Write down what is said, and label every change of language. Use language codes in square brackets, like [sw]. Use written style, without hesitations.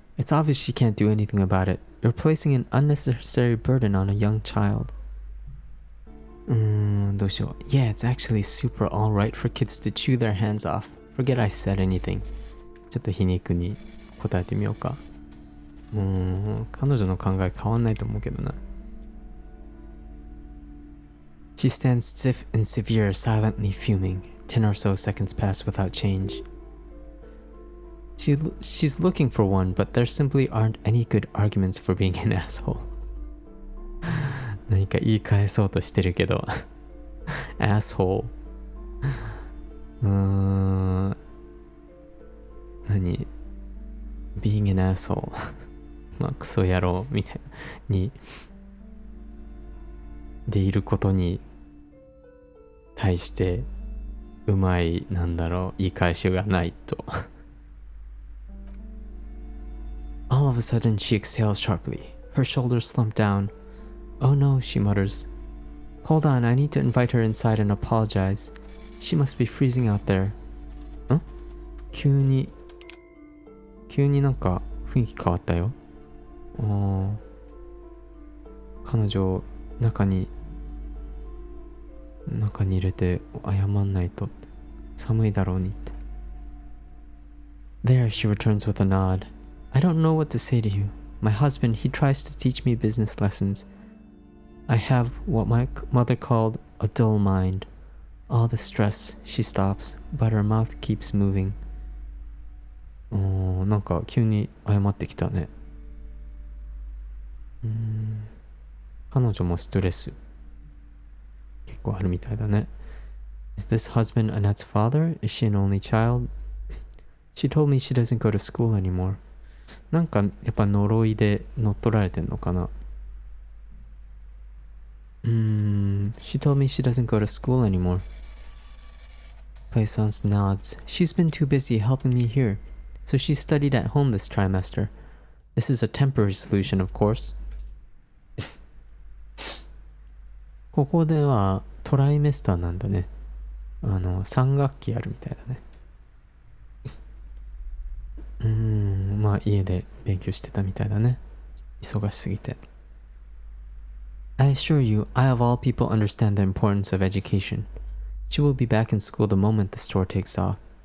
[en] It's obvious she can't do anything about it. You're placing an unnecessary burden on a young child. [ja] どうしよう。 [en] Yeah, it's actually super alright for kids to chew their hands off. Forget I said anything. [ja] ちょっと皮肉に答えてみようか。彼女の考え変わんないと思うけどな。 [en] She stands stiff and severe, silently fuming. 10 or so seconds pass without change. She's looking for one, but there simply aren't any good arguments for being an asshole. 何か言い返そうとしてるけどasshole 何 being an asshole まあクソ野郎みたいなにでいることに対してうまい言い返しがないと All of a sudden she exhales sharply. Her shoulders slump down. Oh no, she mutters. Hold on, I need to invite her inside and apologize. She must be freezing out there. [ja] 急になんか雰囲気変わったよ。彼女を中に入れて謝んないとって。寒いだろうにって。 [en] There, she returns with a nod. I don't know what to say to you. My husband, he tries to teach me business lessons. I have what my mother called a dull mind. All the stress, she stops, but her mouth keeps moving. [ja] なんか急に謝ってきたね。彼女もストレス結構あるみたいだね。 [en] Is this husband Annette's father? Is she an only child? She told me she doesn't go to school anymore. [ja] なんかやっぱ呪いで乗っ取られてんのかな。 [en] She told me she doesn't go to school anymore. Plaisance nods. She's been too busy helping me here, so she studied at home this trimester. This is a temporary solution, of course. [ja] ここではトライメスターなんだね。3学期あるみたいだね。まあ家で勉強してたみたいだね。忙しすぎて。 [en] I assure you, I of all people understand the importance of education. She will be back in school the moment the store takes off.